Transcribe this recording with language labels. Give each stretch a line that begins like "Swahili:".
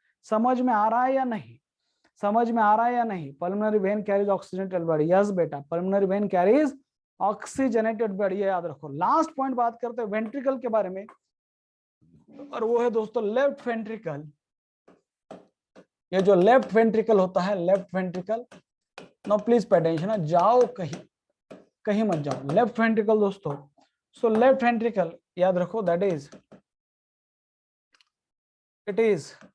Hindi: समझ में आ रहा है या नहीं, समझ में आ रहा है या नहीं?
English: pulmonary vein carries oxygenated blood, yes बेटा, pulmonary vein carries oxygenated blood,
Hindi: ये याद रखो। लास्ट पॉइंट बात करते हैं वेंट्रिकल के बारे में, और वो है दोस्तों लेफ्ट वेंट्रिकल। ये जो लेफ्ट वेंट्रिकल होता है, left ventricle,
English: no please pay attention,
Hindi: जाओ कहीं कहीं मत जाओ। लेफ्ट वेंट्रिकल दोस्तों, सो लेफ्ट वेंट्रिकल याद रखो दैट इज, इट इज